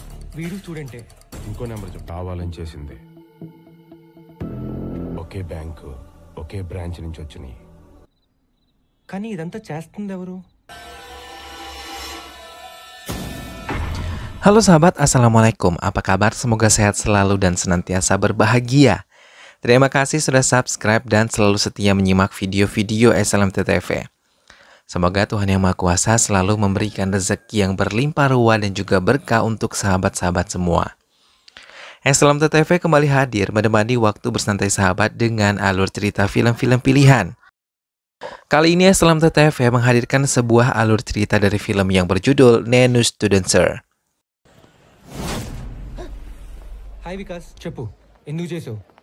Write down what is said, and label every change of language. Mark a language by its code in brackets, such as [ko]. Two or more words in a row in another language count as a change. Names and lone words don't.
[te] వీడు స్టూడెంటే. ఇంకో నెంబర్ చెప్పు. కావాలని చేసింది. ఒకే బ్యాంకు, ఒకే బ్రాంచ్ నుంచి వచ్చినాయి. కానీ ఇదంతా చేస్తుంది ఎవరు? [id] Halo sahabat, Assalamualaikum. Apa kabar? Semoga sehat selalu dan senantiasa berbahagia. Terima kasih sudah subscribe dan selalu setia menyimak video-video SLMT TV. Semoga Tuhan Yang Maha Kuasa selalu memberikan rezeki yang berlimpah ruah dan juga berkah untuk sahabat-sahabat semua. SLMT TV kembali hadir menemani waktu bersantai sahabat dengan alur cerita film-film pilihan. Kali ini SLMT TV menghadirkan sebuah alur cerita dari film yang berjudul Nenu Studencer. [te] హాయ్ వికాస్, చెప్పు ఎందుకు చేసావు?